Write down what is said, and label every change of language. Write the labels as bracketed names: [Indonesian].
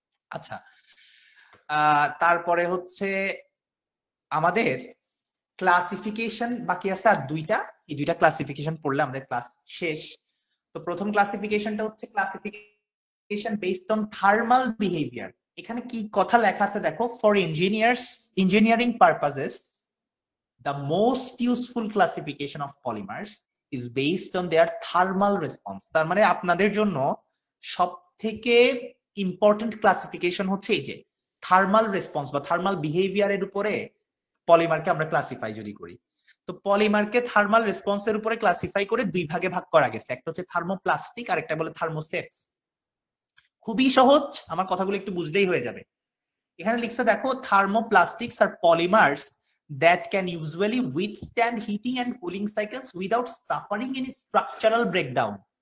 [Bangla] আচ্ছা, তারপরে হচ্ছে আমাদের ক্লাসিফিকেশন বাকি আছে আর দুইটা। এই দুইটা ক্লাসিফিকেশন পড়লে আমাদের ক্লাস শেষ। তো প্রথম ক্লাসিফিকেশনটা হচ্ছে classification based on thermal behaviour. এখানে কি কথা লেখা আছে দেখো, [English] For engineering purposes the most useful classification of polymers is based on their thermal response। [Bangla] তার মানে আপনাদের জন্য সব থেকে ইম্পর্টেন্ট ক্লাসিফিকেশন হচ্ছে এই যে থার্মাল রেসপন্স বা থার্মাল বিহেভিয়ারের উপরে পলিমারকে আমরা ক্লাসিফাই যদি করি। তো পলিমারকে থার্মাল রেসপন্সের উপরে ক্লাসিফাই করে দুই ভাগে ভাগ করা গেছে, একটা হচ্ছে থার্মোপ্লাস্টিক আর একটা বলে থার্মোসেটস। খুবই সহজ, আমার কথাগুলো একটু বুঝলেই হয়ে যাবে। এখানে লিখছে দেখো, [English] Thermoplastics আর polymers that can usually withstand heating and cooling cycles without suffering any structural breakdown।